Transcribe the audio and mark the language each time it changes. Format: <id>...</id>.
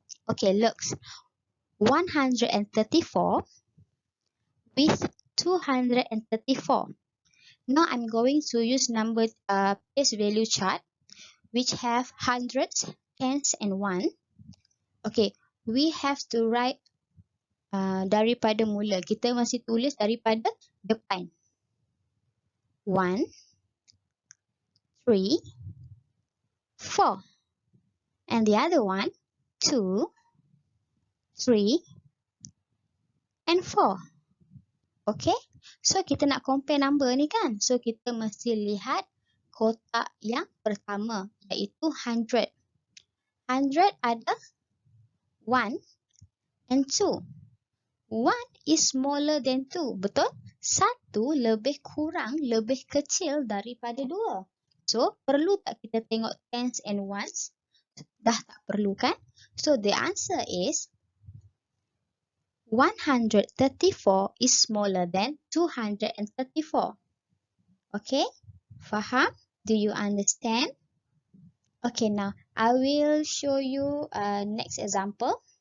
<en>Okay, looks 134 with 234. Now I'm going to use number place value chart, which have hundreds, tens, and one. Okay, we have to write</en> <ms>daripada mula. Kita masih tulis daripada depan.</ms> <en>1, 3, 4. And the other one, 2, 3, and 4.</en> <ms>Okay, so kita nak compare number ni kan. So kita mesti lihat kotak yang pertama, iaitu 100. 100 ada 1 and 2.</ms> <en>1 is smaller than 2.</en> <ms>Betul? 1 lebih kurang, lebih kecil daripada 2. So, perlu tak kita tengok tens and ones? Dah tak perlu kan?</ms> <en>So, the answer is 134 is smaller than 234. Okay? Faham? Do you understand? Okay, now I will show you next example.</en>